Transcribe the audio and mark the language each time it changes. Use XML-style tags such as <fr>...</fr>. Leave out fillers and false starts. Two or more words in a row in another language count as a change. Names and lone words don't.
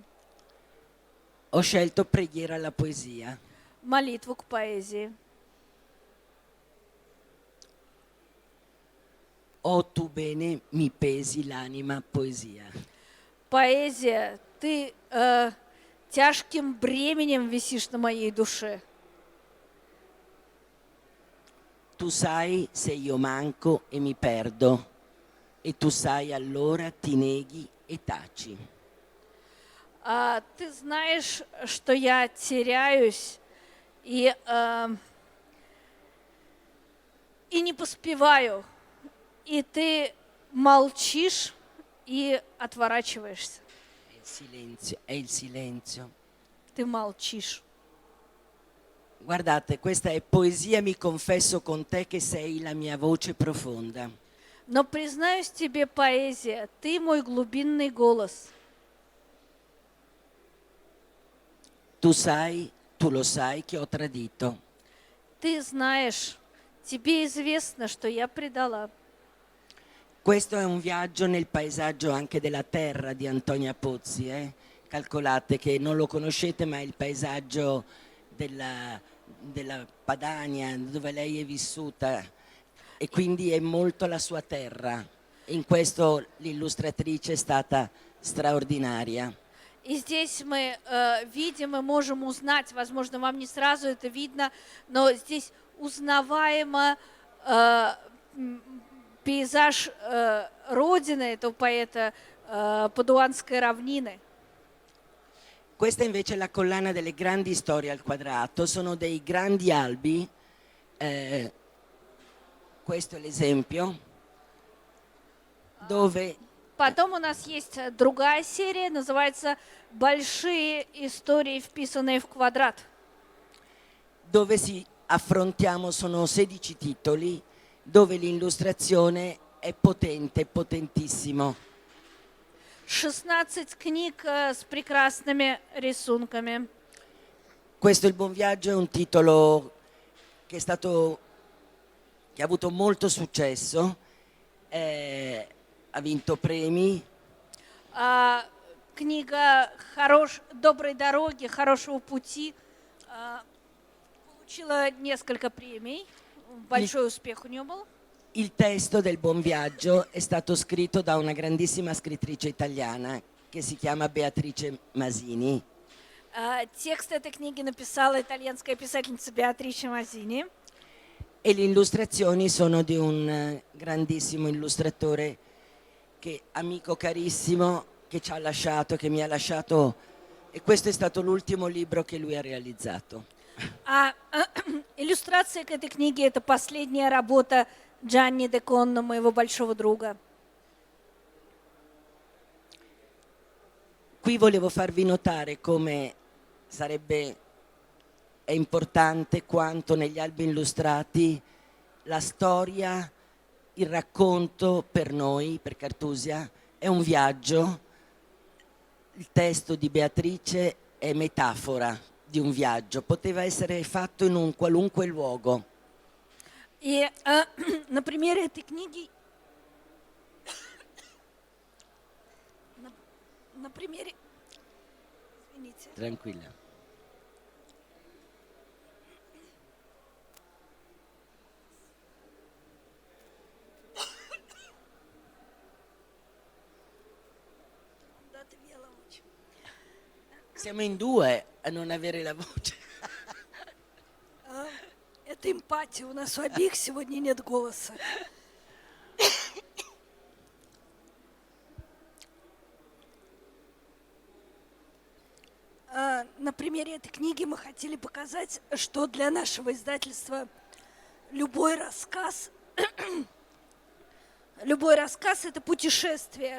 <it>Ho scelto Preghiera alla poesia.</it> <ru>Молитву к поэзии.</ru> <it>O tu bene mi pesi l'anima poesia.</it> <ru>Поэзия, ты тяжким бременем висишь на моей душе.</ru> <it>Tu sai se io manco e mi perdo, e tu sai allora ti neghi e taci.</it> <ru>Ты знаешь, что я теряюсь и не поспеваю, и ты молчишь и отворачиваешься.</ru> <it>Silenzio, è il silenzio.</it> <ru>Ты молчишь.</ru> <it>Guardate, questa è poesia, mi confesso con te che sei la mia voce profonda.</it> <ru>Но признаюсь тебе, поэзия, ты мой глубинный голос.</ru> <it>Tu lo sai che ho tradito.</it> <ru>Ты знаешь, тебе известно, что я предала.</ru> <it>Questo è un viaggio nel paesaggio anche della terra di Antonia Pozzi. Calcolate che non lo conoscete, ma è il paesaggio della Padania, dove lei è vissuta, e quindi è molto la sua terra. In questo l'illustratrice è stata straordinaria.</it> <ru>И здесь мы видим и можем узнать, возможно, вам не сразу это видно, но здесь узнаваемо пейзаж родины этого поэта Падуанской равнины.</ru> <it>Questa invece è la collana delle grandi storie al quadrato, sono dei grandi albi, questo è l'esempio, dove</it> <ru>Потом у нас есть другая серия, называется «Большие истории, вписанные в квадрат».</ru> <it>dove affrontiamo, sono 16 titoli, dove l'illustrazione è potente, potentissimo.</it> <ru>16 книг с прекрасными рисунками.</ru> <it>Questo Il buon viaggio è un titolo che ha avuto molto successo, ha vinto premi.</it> <ru>Книга «Доброй дороги, хорошего пути» получила несколько премий. Большой успех у нее был.</ru> <it>Il testo del buon viaggio è stato scritto da una grandissima scrittrice italiana che si chiama Beatrice Masini.</it> <ru>Текст этой книги написала итальянская писательница Беатриче Мазини.</ru> <it>E le illustrazioni sono di un grandissimo illustratore, amico carissimo, che ci ha lasciato, che mi ha lasciato, e questo è stato l'ultimo libro che lui ha realizzato.</it> <ru>Иллюстрация к этой книге – это последняя работа Джанни де Конно, моего большого друга.</ru> <it>Qui volevo farvi notare come è importante quanto negli albi illustrati la storia, il racconto per noi, per Cartusia, è un viaggio. Il testo di Beatrice è metafora di un viaggio, poteva essere fatto in un qualunque luogo.</it> <ru>И на примере этой книги, на примере, извините.</ru> <it>Tranquilla. Siamo in due a non avere la voce.</it> <ru>Это эмпатия, у нас у обеих сегодня нет голоса. На примере этой книги мы хотели показать, что для нашего издательства любой рассказ – это путешествие.</ru>